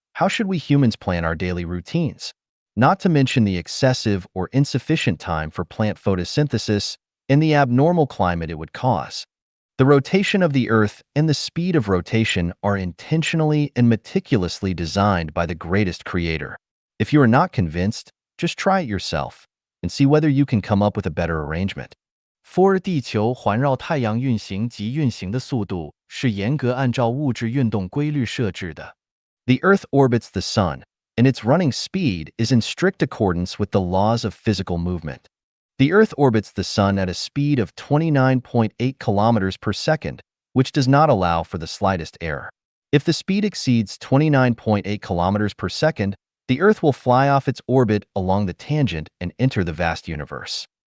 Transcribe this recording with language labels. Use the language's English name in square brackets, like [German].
[English] How should we humans plan our daily routines? Not to mention the excessive or insufficient time for plant photosynthesis and the abnormal climate it would cause. The rotation of the Earth and the speed of rotation are intentionally and meticulously designed by the greatest creator. If you are not convinced, just try it yourself and see whether you can come up with a better arrangement. [Chinese] 4. 地球环绕太阳运行及运行的速度是严格按照物质运动规律设置的。 [English] The Earth orbits the Sun, and its running speed is in strict accordance with the laws of physical movement. The Earth orbits the Sun at a speed of 29.8 kilometers per second, which does not allow for the slightest error. If the speed exceeds 29.8 kilometers per second, the Earth will fly off its orbit along the tangent and enter the vast universe.